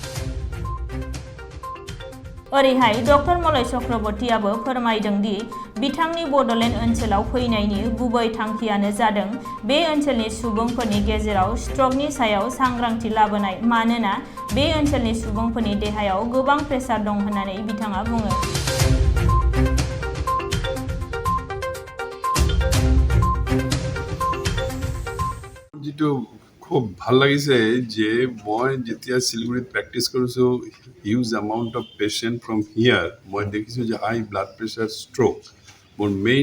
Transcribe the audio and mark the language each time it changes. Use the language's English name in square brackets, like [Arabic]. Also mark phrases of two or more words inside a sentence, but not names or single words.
[Bodo] ओरैहाय डक्टर मलय चक्रवर्तीयाबो फोरमायदों दि बिथांनि बड'लेण्ड ओनसोलाव फैनायनि गुबै थांखियानो जादों बे ओनसोलनि सुबुंफोरनि गेजेराव स्ट्रकनि सायाव सांग्रांथि लाबोनाय मानोना बे ओनसोलनि सुबुंफोरनि देहायाव गोबां प्रेसार दं होननानै बिथाङा बुङो। [Assamese] খুব ভাল লাগিছে যে মই যেতিয়া শিলিগুড়িত প্ৰেক্টিছ কৰিছোঁ [English] huge amount of patient from here [Assamese] মই দেখিছোঁ যে [English] high blood pressure stroke [Assamese] মোৰ মেইন